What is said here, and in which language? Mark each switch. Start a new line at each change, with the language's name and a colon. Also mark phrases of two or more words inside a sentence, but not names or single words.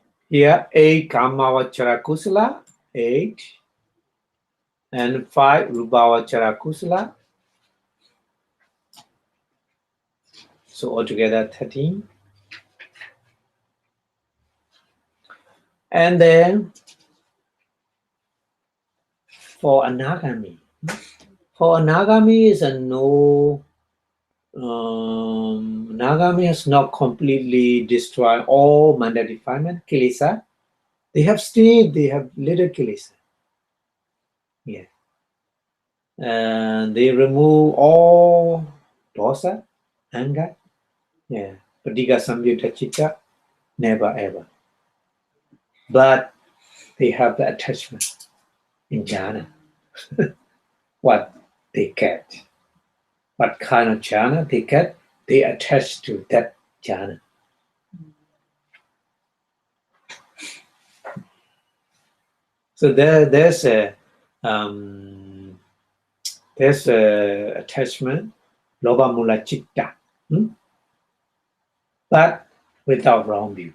English: Here, 8
Pali: Kamma-vacara kusala,
English: 8, and 5
Pali: Rūpa-vacara kusala.
English: So altogether 13. And then for Anagami, is a no. Anagami has not completely destroyed all manda defilement, kilesa. They have little kilesa. Yeah. And they remove all dosa, anger. Yeah.
Pali: Paticca samyutta citta,
English: never ever. But they have the attachment in jhana. What they get. What kind of jhana they get, they attach to that jhana. So there's a attachment,
Pali: loba mula citta,
English: but without wrong view.